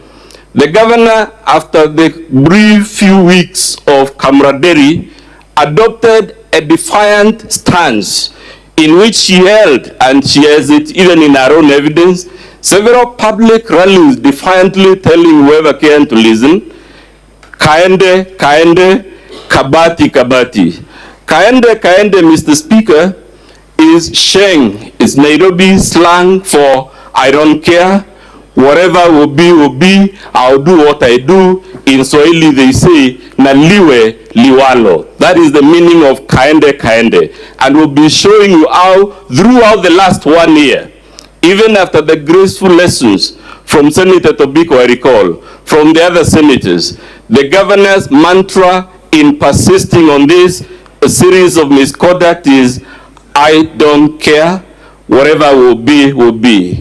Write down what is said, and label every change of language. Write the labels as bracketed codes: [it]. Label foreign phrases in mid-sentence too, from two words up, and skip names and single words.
[en] The governor, after the brief few weeks of camaraderie, adopted a defiant stance in which she held, and she has it even in her own evidence, several public rallies defiantly telling whoever came to listen, [sw] kaende, kaende, kabati, kabati. Kaende, kaende, [en] Mr. Speaker, is Sheng, is Nairobi slang for I don't care, whatever will be, I'll do what I do. In Swahili they say, [sw] na liwe liwalo. [en] That is the meaning of [sw] kaende, kaende. [en] And we'll be showing you how, throughout the last 1 year, even after the graceful lessons from Senator Tobiko, I recall, from the other senators, the governor's mantra in persisting on this series of misconduct is, I don't care, whatever will be, will be.